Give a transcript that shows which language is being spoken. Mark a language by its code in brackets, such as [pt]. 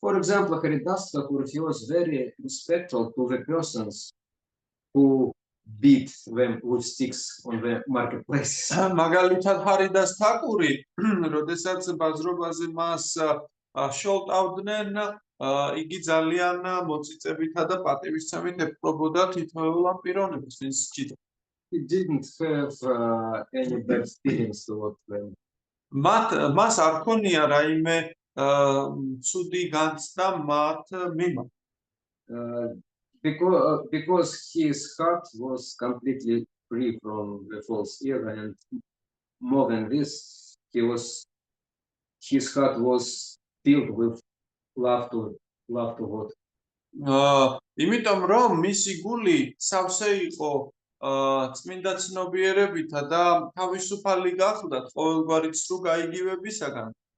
[en] For example, Haridasa, who was very respectful to the persons who beat them with sticks on the marketplaces. [ka] მაგალითად, ჰარიდას თაკური, როდესაც ბაზრობაზე მას შოლტავდნენ, იგი ძალიან მოწიწებითა და პატივისცემით ეპყრობოდა თითოეულ ამ პიროვნებას, ვინც ჭიდა. [en] He didn't have any bad feelings towards them. [ka] მას არ ქონია რაიმე ცუდი განცდა მათ მიმართ. [en] Because his heart was completely free from the false ego, and more than this, his heart was filled with love to God. [ka] იმიტომ რომ მისი გული სავსე იყო წმინდა ცნობიერებითა და თავისუფალი გახლდათ ყოველგვარი ცრუ გაიგივებისაგან.